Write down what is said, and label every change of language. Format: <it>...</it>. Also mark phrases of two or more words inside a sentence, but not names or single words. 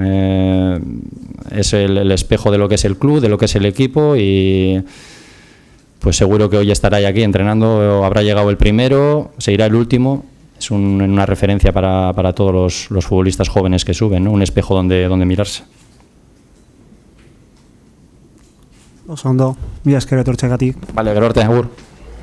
<es>Es el espejo de lo que es el club, de lo que es el equipo, y pues seguro que hoy estará aquí entrenando, habrá llegado el primero, seguirá el último. Es una referencia para todos los futbolistas jóvenes que suben, ¿no? Un espejo donde mirarse.</es> <eu>Oso ondo, mila esker etortzeagatik. Vale, gero arte, agur.</eu>